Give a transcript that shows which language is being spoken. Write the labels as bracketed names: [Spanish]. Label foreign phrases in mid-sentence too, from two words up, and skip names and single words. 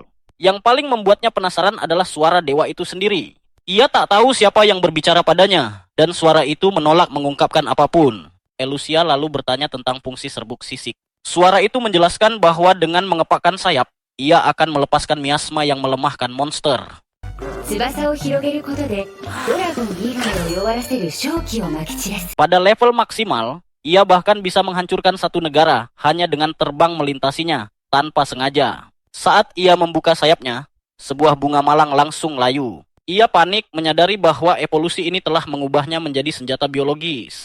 [Indonesian] Yang paling membuatnya penasaran adalah suara dewa itu sendiri. Ia tak tahu siapa yang berbicara padanya, dan suara itu menolak mengungkapkan apapun. Elusia lalu bertanya tentang fungsi serbuk sisik. Suara itu menjelaskan bahwa dengan mengepakkan sayap, ia akan melepaskan miasma yang melemahkan monster. [Japanese] 翼を広げることでドラゴン以外を弱らせる瘴気をまき散らす。 [Indonesian] Pada level maksimal, ia bahkan bisa menghancurkan satu negara hanya dengan terbang melintasinya tanpa sengaja. Saat ia membuka sayapnya, sebuah bunga malang langsung layu. Ia panik menyadari bahwa evolusi ini telah mengubahnya menjadi senjata biologis.